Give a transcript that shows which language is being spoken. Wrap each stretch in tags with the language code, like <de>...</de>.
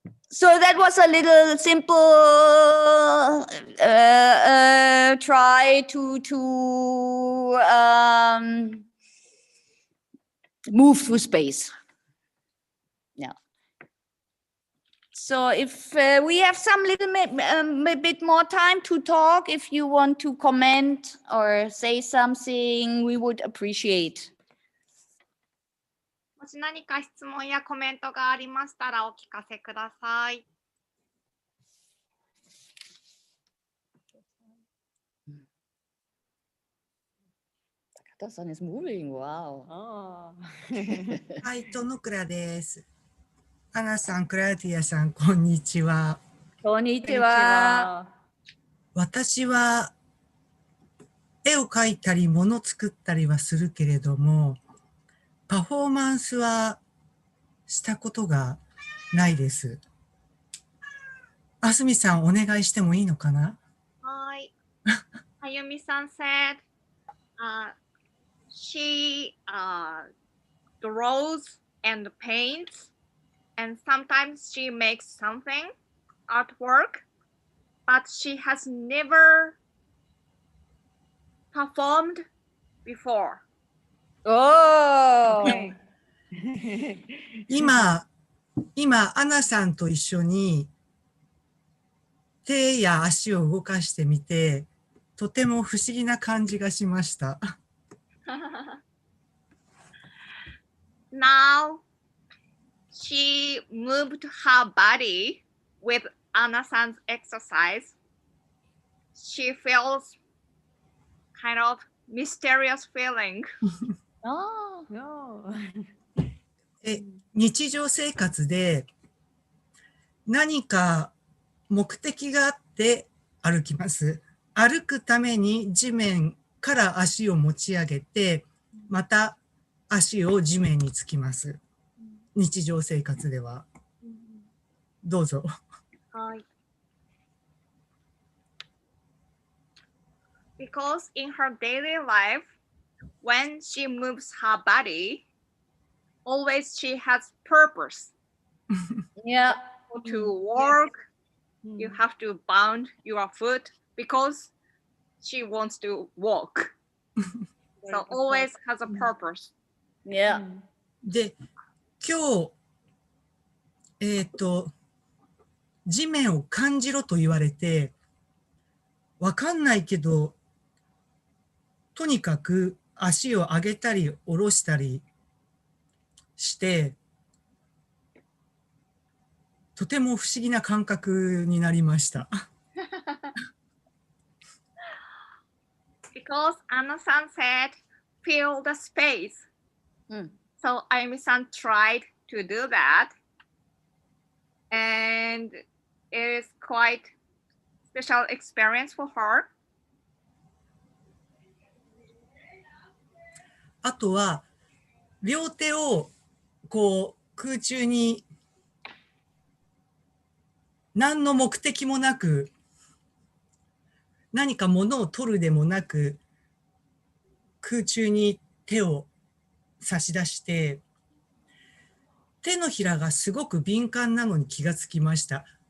<en>So that was a little simple try to move through space. Yeah. So if we have some little bit more time to talk, if you want to comment or say something, we would appreciate.</en> <ja>もし何か質問やコメントがありましたらお聞かせください。</ja> <en>Takata-san is moving. Wow. Ah.</en> <ja>はい、とのくらです。アナさん、クラウディアさん、こんにちは。こんにちは。私は絵を描いたり物作ったりはするけれども、パフォーマンスはしたことがないです。あすみさん、お願いしてもいいのかな？はい。</ja> <en>あゆみさん said, she draws and paints, and sometimes she makes something, artwork, but she has never performed before. Oh. Okay.</en> <ja>今、アナさんと一緒に手や足を動かしてみて、とても不思議な感じがしました。</ja> <en>Now she moved her body with Anna-san's exercise. She feels kind of mysterious feeling. Oh. No.</en> <ja>日常生活で何か目的があって歩きます。歩くために地面から足を持ち上げて、また足を地面につきます。日常生活では。どうぞ。はい。</ja> <en>Because in her daily life, when she moves her body, always she has purpose. Yeah. To work, you have to bound your foot because she wants to walk. So always has a purpose. Yeah.</en> <ja>で、今日、地面を感じろと言われて、わかんないけど、とにかく足を上げたり下ろしたりして、とても不思議な感覚になりました。</ja> <en>Because Anna-san said, feel the space. So Ayumi-san tried to do that. And it is quite special experience for her.</en> <ja>あとは、両手をこう空中に何の目的もなく、何か物を取るでもなく、空中に手を差し出して、手のひらがすごく敏感なのに気がつきました。</ja>